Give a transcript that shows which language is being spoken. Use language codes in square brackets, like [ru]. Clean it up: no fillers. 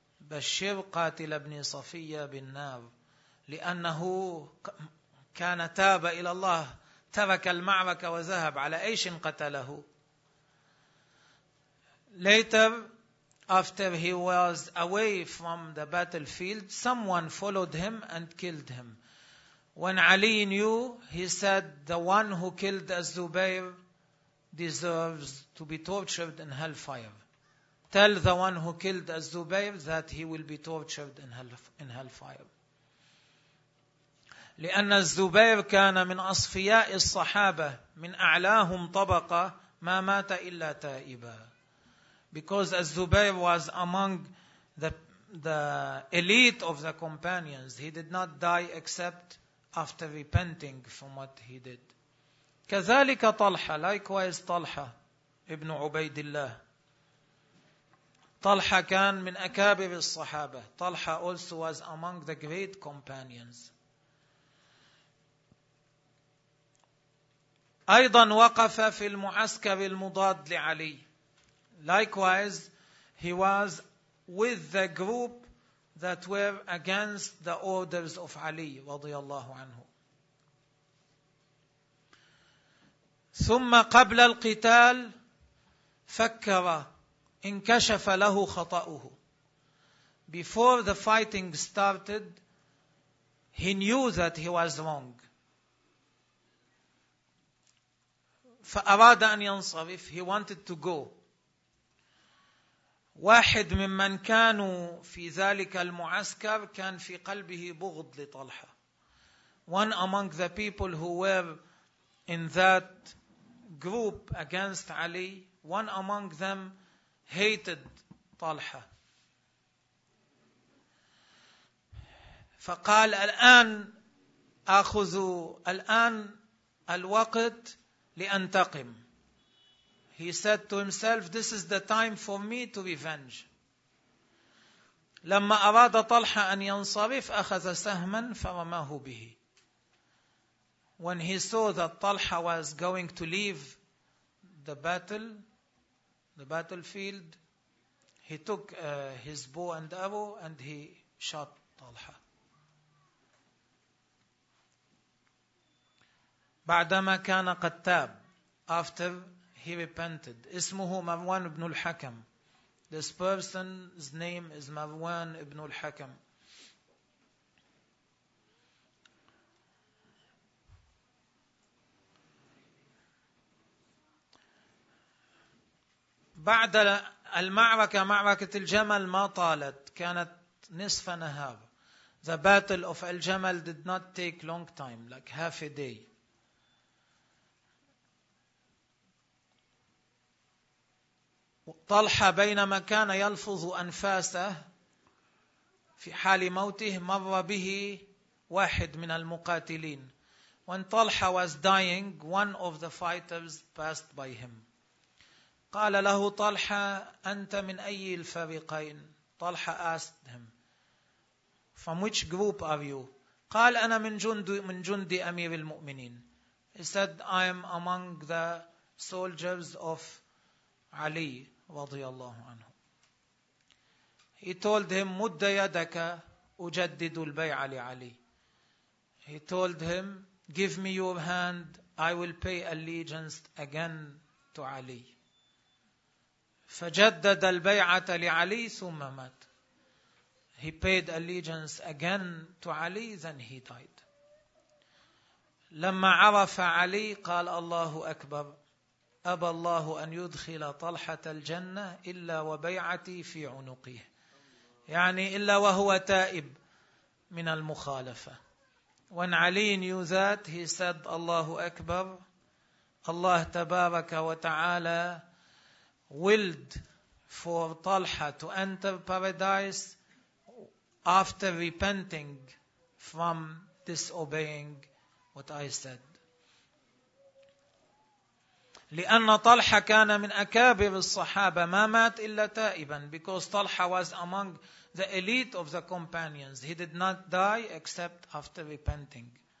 [ar] بشر قاتل ابن صفية بالنار, لأنه كان تاب إلى الله, ترك المعركة وذهب. على أيش قتله؟ [en] Later, after he was away from the battlefield, someone followed him and killed him. When Ali knew, he said, the one who killed Az-Zubayr deserves to be tortured in hellfire. Tell the one who killed Az-Zubayr that he will be tortured in hellfire. [ar] لأن الزبير كان من أصفياء الصحابة من أعلاهم طبقة ما مات إلا تائبا. [en] Because Az-Zubayr was among the elite of the companions. He did not die except after repenting from what he did. [ar] كذلك طلحة. [en] Likewise [ar] طلحة ابن عبيد الله. طلحة كان من أكابر الصحابة. [en] طلحة also was among the great companions. [ar] أيضا وقف في المعسكر المضاد لعلي. [en] Likewise, he was with the group that were against the orders of Ali [ar] رضي الله عنه. ثم قبل القتال فكر انكشف له خطأه. [en] Before the fighting started, He knew that he was wrong. [ar] فأراد أن ينصرف. [en] He wanted to go. [ar] واحد ممن كانوا في ذلك المعسكر كان في قلبه بغض لطلحة. [en] One among the people who were in that group against Ali, one among them hated طلحة. [ar] فقال الآن أخذ الآن الوقت لأنتقم. [en] He said to himself, this is the time for me to revenge. [ar] لما أراد طلحة أن ينصرف أخذ سهما فرماه به. [en] When he saw that Talha was going to leave the battlefield, he took his bow and arrow and he shot Talha. [ar] بعدما كان قد تاب, [en] after he repented, [ar] اسمه مروان بن الحكم. [en] This person's name is مروان بن الحكم. [ar] بعد المعركة, معركة الجمل ما طالت, كانت نصف نهار. [en] The battle of Al-Jamal did not take long time, like half a day. [ar] طلحة بينما كان يلفظ أنفاسه في حال موته مر به واحد من المقاتلين. [en] When طلحة was dying, one of the fighters passed by him. [ar] قال له طلحة, أنت من أي الفريقين؟ [en] طلحة asked him, from which group are you? [ar] قال, أنا من جندي أمير المؤمنين. [en] He said, I am among the soldiers of Ali [ar] رضي الله عنه. [en] He told him, [ar] مد يدك أجدد البيعة لعلي. [en] He told him, give me your hand, I will pay allegiance again to Ali. [ar] فجدد البيعة لعلي ثم مات. [en] He paid allegiance again to Ali, then he died. [ar] لما عرف علي قال, الله أكبر, أبى الله أن يدخل طلحة الجنة إلا وبيعتي في عنقه. يعني إلا وهو تائب من المخالفة. [en] When Ali knew that, he said, [ar] الله أكبر, الله تبارك وتعالى [en] willed for Talha to enter paradise after repenting from disobeying what I said. [ar] لأن طلحة كان من أكابر الصحابة, ما مات إلا تائبا. [en] Because Talha was among the elite of the companions, he did not die except after repenting.